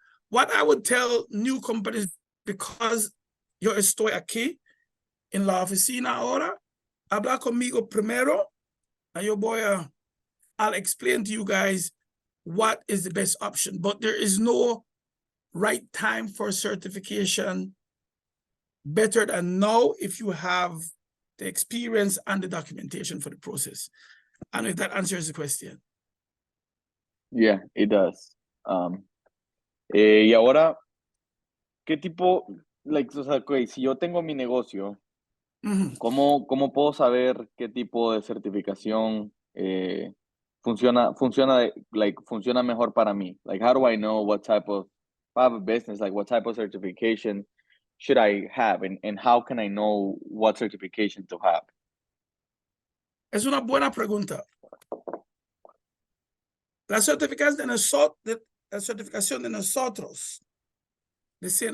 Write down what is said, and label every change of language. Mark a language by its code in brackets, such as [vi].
[en] What I would tell new companies, because [es] yo estoy aquí en la oficina ahora, habla conmigo primero, [en] and I'll explain to you guys what is the best option. But there is no right time for certification better than now if you have the experience and the documentation for the process. And if that answers the question. Yeah, it does. [es] Y ahora, ¿qué tipo, like, o sea, okay, si yo tengo mi negocio, ¿cómo puedo saber qué tipo de certificación funciona mejor para mí? [en] Like, how do I know what type of, if I have a business, like what type of certification should I have, and how can I know what certification to have? [es] Es una buena pregunta. La certificación de nosotros, the St.